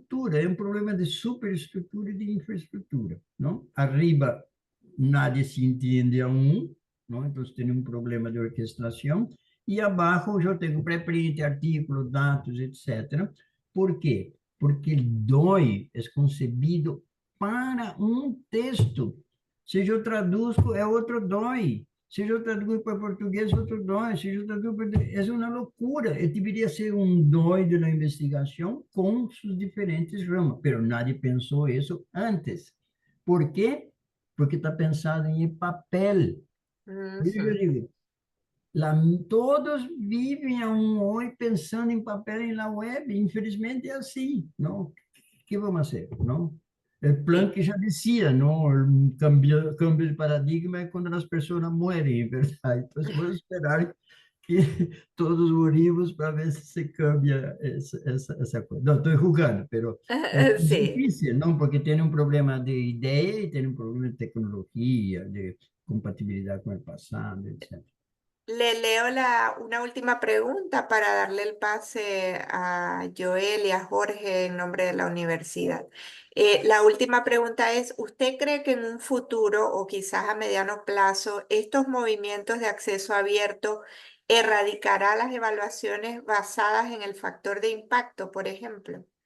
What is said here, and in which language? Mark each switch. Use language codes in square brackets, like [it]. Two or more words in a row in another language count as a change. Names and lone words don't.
[es] Es un problema de superestructura y de infraestructura, ¿no? Arriba nadie se entiende aún, ¿no? Entonces tiene un problema de orquestación. Y abajo yo tengo preprint, artículos, datos, etcétera. ¿Por qué? Porque el DOI es concebido para un texto. [pt] Se eu traduzco, é outro dói. Se eu traduzo para português, outro dói. Se eu traduzo para... É uma loucura. Deveria ser um dói de uma investigação com suas diferentes ramas, mas nadie pensou isso antes. Por quê? Porque está pensado em papel. Por isso eu Ujú. digo, lá, todos vivem hoje pensando em papel e na web. Infelizmente é assim, não? O que vamos fazer, não? [es] El Sí. [pt] Planck já dizia, não? O cambio de paradigma é quando as pessoas morrem, verdade? Então, vamos esperar que todos morimos para ver se cambia essa coisa. Não, estou jugando, mas é [es] Sí. [pt] difícil, não? Porque tem um problema de ideia e tem um problema de tecnologia, de compatibilidade com o passado, etc. [es] Le leo una última pregunta para darle el pase a Joel y a Jorge en nombre de la universidad. La última pregunta es, ¿usted cree que en un futuro o quizás a mediano plazo estos movimientos de acceso abierto erradicará las evaluaciones basadas en el factor de impacto, por ejemplo?